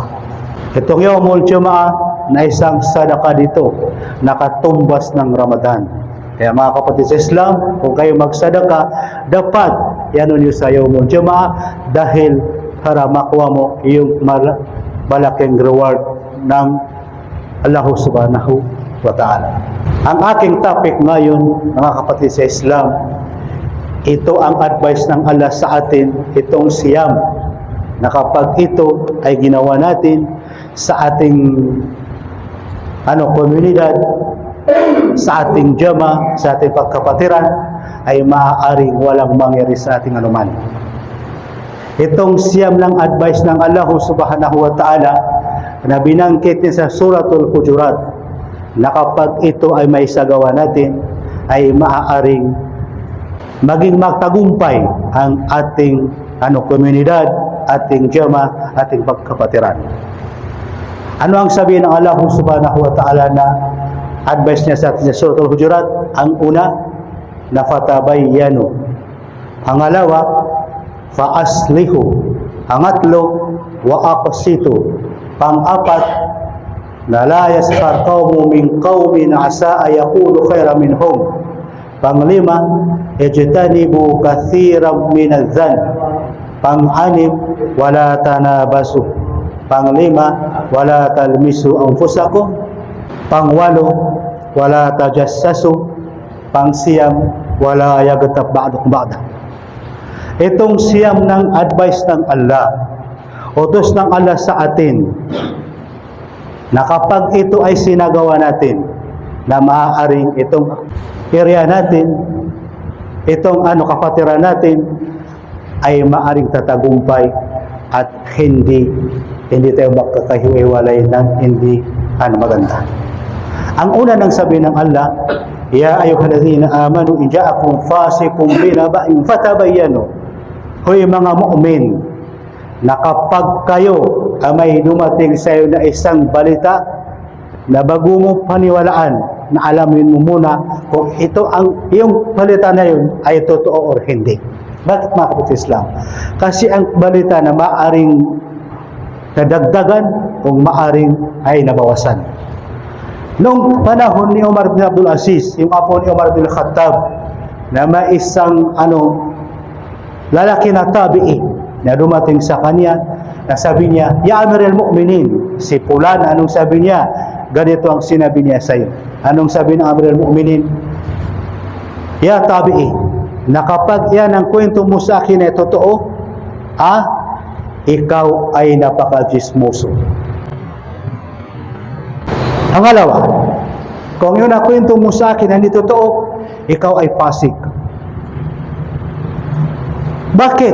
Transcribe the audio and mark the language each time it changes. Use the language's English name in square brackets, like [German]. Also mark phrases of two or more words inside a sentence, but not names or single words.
[Filipino] Itong [Arabic] يوم الجمعة [Filipino] na isang sadaka dito, nakatumbas ng Ramadan. Kaya mga kapatid sa Islam, kung kayo magsadaka, dapat yan niyo sa [Arabic] يوم الجمعة [Filipino] dahil para makuha mo yung malaking reward ng Allah [Arabic] سبحانه وتعالى. [Filipino] Ang aking topic ngayon, mga kapatid sa Islam, ito ang advice ng Allah sa atin, itong siyam, na kapag ito ay ginawa natin sa ating komunidad, sa ating jama, sa ating pagkapatiran, ay maaaring walang mangyari sa ating anuman. Itong siyam ng advice ng Allah [Arabic] سبحانه وتعالى [Filipino] na binangkit niya sa Suratul Hujurat, na kapag ito ay may sagawa natin, ay maaaring maging magtagumpay ang ating komunidad, ating jama, ating pagkapatiran. Ano ang sabihin ng Allah [Arabic] سبحانه وتعالى [Filipino] na advice niya sa atin sa Suratul Hujurat? Ang una, na fatabayyanu. Pangalawa, fa-aslihu. [Arabic] Pangatlo, وأقسطوا. [Filipino] Pang-apat, na [Arabic] لا يسخر قوم من قوم عسى أن يكونوا خيرا منهم. Panglima, اجتنبوا كثيرا من الظن. Pang-anim, ولا تنابزوا. Panglima, ولا تلمزوا أنفسكم. Pangwalo, ولا تجسسوا. Pangsiyam, ولا يغتب بعضكم بعضا. [Filipino] Itong siyam ng advice ng Allah, utos ng Allah sa atin, na kapag ito ay sinagawa natin, na maaaring itong area natin, itong kapatiran natin, ay maaaring tatagumpay at hindi tayo makakahiwalay ng hindi maganda. Ang una nang sabi ng Allah, [Arabic] يا أيها الذين آمنوا إن جاءكم فاسق بنبإ فتبينوا. [Filipino] Hoy mga mu'min, na kapag kayo may dumating sa iyo na isang balita na bago mo paniwalaan, na alamin mo muna kung yung balita na yun ay totoo or hindi. Bakit mga kapatid Islam? Kasi ang balita na maaring nadagdagan kung maaring ay nabawasan. Noong panahon ni Umar bin Abdul Aziz, yung apo ni Umar bin Khattab, na may isang lalaki na tabi'i na dumating sa kanya, na sabi niya, [Arabic] يا أمير المؤمنين, [Filipino] si Fulan, anong sabi niya? Ganito ang sinabi niya sa iyo. Anong sabi ng [Arabic] أمير المؤمنين? يا تابعي, [Filipino] na kapag yan ang kwento mo sa akin ay totoo, ikaw ay napaka-jismoso. Pangalawa, kung yun ang kwento mo sa akin ay hindi totoo, ikaw ay fasik. Bakit?